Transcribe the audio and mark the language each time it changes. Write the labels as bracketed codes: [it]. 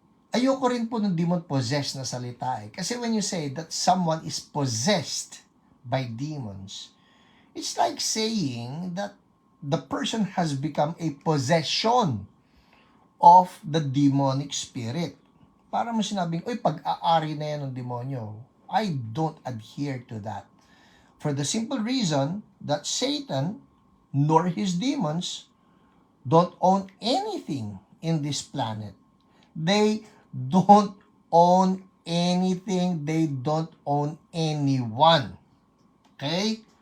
[tl] Ayoko rin po ng demon-possessed na salita eh. [en] Kasi when you say that someone is possessed by demons, it's like saying that the person has become a possession of the demonic spirit. [tl] Para mo sinabing, uy, pag-aari na yan ng demonyo. [en] I don't adhere to that. For the simple reason that Satan nor his demons don't own anything in this planet. They don't own anything. They don't own anyone. Okay?